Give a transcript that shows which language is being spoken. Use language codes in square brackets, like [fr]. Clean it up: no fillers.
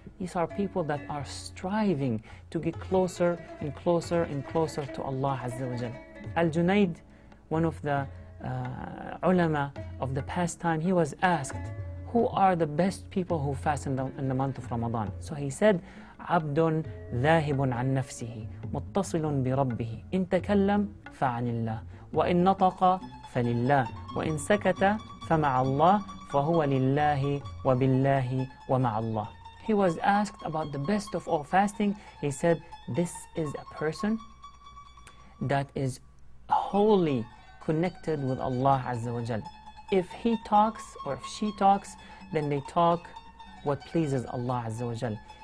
[en] These are people that are striving to get closer and closer and closer to Allah Azza wa Jal. Al-Junayd, one of the ulama of the past time, he was asked, who are the best people who fast in the month of Ramadan? So he said, [ar] عبد ذاهب عن نفسه متصل بربه إن تكلم فعن الله وإن نطق فلله وإن سكت فمع الله فهو لله وبالله ومع الله. [en] He was asked about the best of all fasting. He said, this is a person that is wholly connected with Allah Azza wa Jal. If he talks or if she talks, then they talk what pleases Allah Azza wa Jal.